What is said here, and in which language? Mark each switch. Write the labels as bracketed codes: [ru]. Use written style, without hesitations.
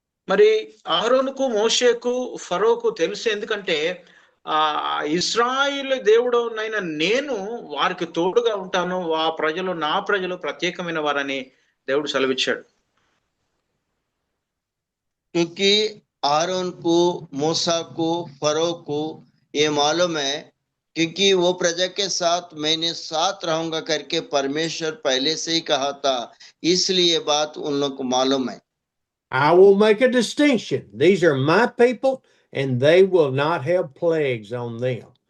[te] మరి అహరోనుకు మోషేకు ఫరోకు తెలుసు, ఎందుకంటే ఇశ్రాయేలు దేవుడు నైనా నేను వారికి తోడుగా ఉంటాను, ఆ ప్రజలు నా ప్రజలు ప్రత్యేకమైన వారని దేవుడు సెలవిచ్చాడు. [hi] क्योंकि आरोन को, मूसा को, फरो को ये मालूम है, क्योंकि वो प्रजा के साथ मैंने साथ रहूंगा करके परमेश्वर पहले से ही कहा था, इसलिए बात उन लोग को मालूम है। [en] I will make a distinction. These are my people, and they will not have plagues on them.